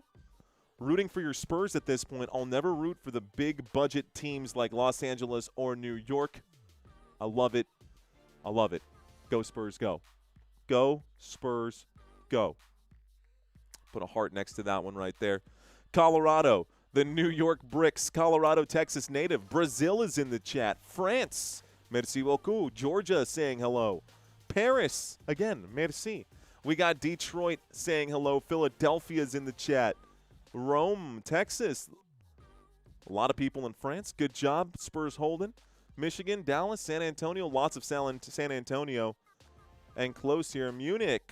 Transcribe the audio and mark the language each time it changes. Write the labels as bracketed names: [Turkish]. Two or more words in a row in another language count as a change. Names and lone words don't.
[English] Rooting for your Spurs at this point. I'll never root for the big budget teams like Los Angeles or New York. I love it. I love it. Go Spurs, go. Go Spurs, go. Put a heart next to that one right there. Colorado, the New York Bricks, Colorado, Texas native. Brazil is in the chat. France, [French] merci beaucoup. [English] Georgia saying hello. Paris, again, merci. We got Detroit saying hello. Philadelphia's in the chat. Rome, Texas. A lot of people in France. Good job, Spurs holding. Michigan, Dallas, San Antonio. Lots of San Antonio. And close here, Munich.